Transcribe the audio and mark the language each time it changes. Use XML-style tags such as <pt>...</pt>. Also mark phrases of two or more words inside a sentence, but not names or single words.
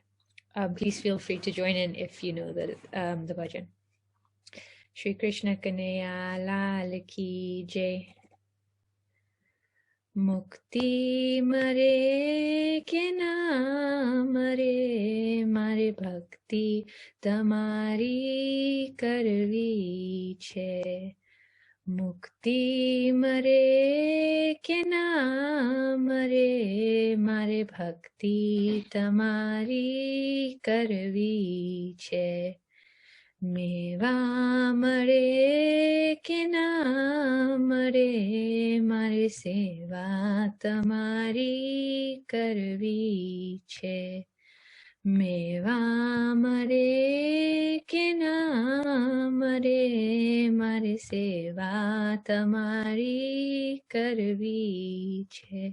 <en>Please feel free to join in if you know the bhajan.</en> <hi>श्री कृष्ण कन्हैया लाल की जय.</hi> <gu>મુક્તિ મળે કે ના મળે, મારે ભક્તિ તમારી કરવી છે. મુક્તિ મળે કે ના મળે, મારે ભક્તિ તમારી કરવી છે. મેવા મળે કે ના મળે, મારે સેવા તમારી કરવી છે. મેવા મળે કે ના મળે, મારે સેવા તમારી કરવી છે.</gu>